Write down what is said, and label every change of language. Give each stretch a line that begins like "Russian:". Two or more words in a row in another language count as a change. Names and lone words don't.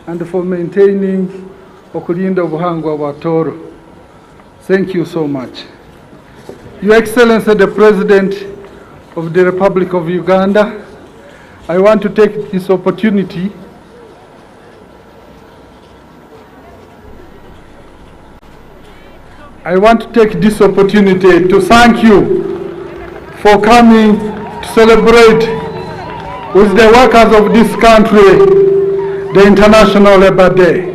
English: and for maintaining
Tooro: okulinda obuhangwa bwa Toro.
English: Thank you so much. Your Excellency, the President of the Republic of Uganda, I want to take this opportunity to thank you for coming to celebrate with the workers of this country the International Labour Day.